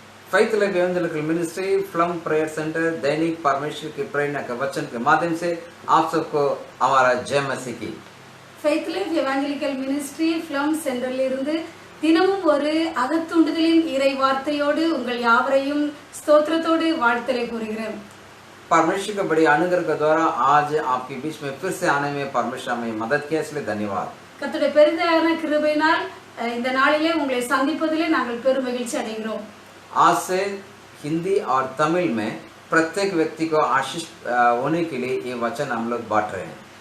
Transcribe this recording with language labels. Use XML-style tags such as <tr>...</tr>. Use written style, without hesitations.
<hi>Faith Life Evangelical Ministry, Flum Prayer Center, दैनिक परमेश्वर की प्रेरणा के वचन के माध्यम से आप सबको हमारा जय मसीह की।</hi> <ta>Faith Life Evangelical Ministry, Flum சென்டரிலிருந்து தினமும் ஒரு அகத்துண்டுதலின் இறை வார்த்தையோடு உங்கள் யாவரையும் ஸ்தோத்திரத்தோடு வாழ்த்தலை கூறுகிறேன்।</ta> <hi>परमेश्वर के बड़ी अनुग्रह के द्वारा आज आपके बीच में फिर से आने में परमेश्वर हमें मदद किया, इसलिए धन्यवाद।</hi> <ta>கர்த்தருடைய பெரிதான கிருபையினால் இந்த நாளிலே உங்களை சந்திப்பதிலே நாங்கள் பெரும் மகிழ்ச்சி அடைகிறோம்।</ta> <hi>आज से हिंदी और तमिल में प्रत्येक व्यक्ति को आशीष होने के लिए ये वचन हम लोग बांट रहे हैं।</hi>